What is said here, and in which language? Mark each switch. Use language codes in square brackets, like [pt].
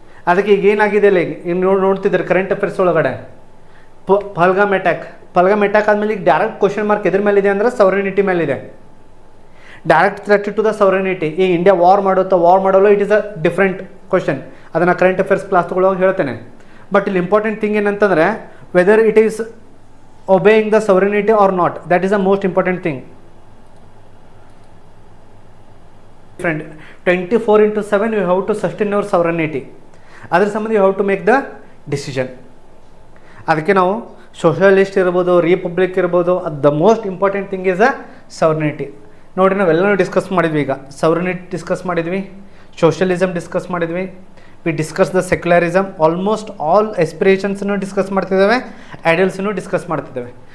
[kn] ಅದಕ್ಕೆ ಈಗ ಏನಾಗಿದೆ ಇಲ್ಲ, ಈಗ ನೋಡ್ತಿದ್ದಾರೆ ಕರೆಂಟ್ ಅಫೇರ್ಸ್ ಒಳಗಡೆ ಪಹಲ್ಗಾಮ್ ಅಟ್ಯಾಕ್ ಆದಮೇಲೆ ಈಗ ಡೈರೆಕ್ಟ್ ಕ್ವಶನ್ ಮಾರ್ಕ್ ಎದ್ರ ಮೇಲಿದೆ ಅಂದರೆ ಸವರಿನಿಟಿ ಮೇಲಿದೆ. [en] Direct threat to the sovereignty. [kn] ಈಗ ಇಂಡಿಯಾ ವಾರ್ ಮಾಡೋಲ್ಲ, [en] It is a different question. [kn] ಅದನ್ನು ಕರೆಂಟ್ ಅಫೇರ್ಸ್ ಕ್ಲಾಸ್ ತಗೊಳ್ಳೋವಾಗ ಹೇಳ್ತೇನೆ. ಬಟ್ ಇಲ್ಲಿ ಇಂಪಾರ್ಟೆಂಟ್ ಥಿಂಗ್ ಏನಂತಂದರೆ [en] Whether it is obeying the sovereignty or not, that is the most important thing. Friend, 24/7 you have to sustain your sovereignty. [kn] ಅದರ ಸಂಬಂಧ [en] you have to make the decision. [kn] ಅದಕ್ಕೆ ನಾವು socialist ಇರ್ಬೋದು, republic ಇರ್ಬೋದು, [en] The most important thing is a sovereignty. [kn] ನೋಡಿ ನಾವೆಲ್ಲನೂ discuss ಮಾಡಿದ್ವಿ. ಈಗ sovereignty discuss ಮಾಡಿದ್ವಿ, ಸೋಷಿಯಲಿಸಮ್ ಡಿಸ್ಕಸ್ ಮಾಡಿದ್ವಿ, [en] We discuss the secularism. [kn] Almost all ಎಸ್ಪಿರೇಷನ್ಸನ್ನು discuss ಮಾಡ್ತಿದ್ದೇವೆ, ಐಡಿಯಲ್ಸನ್ನು ಡಿಸ್ಕಸ್ ಮಾಡ್ತಿದ್ದೇವೆ.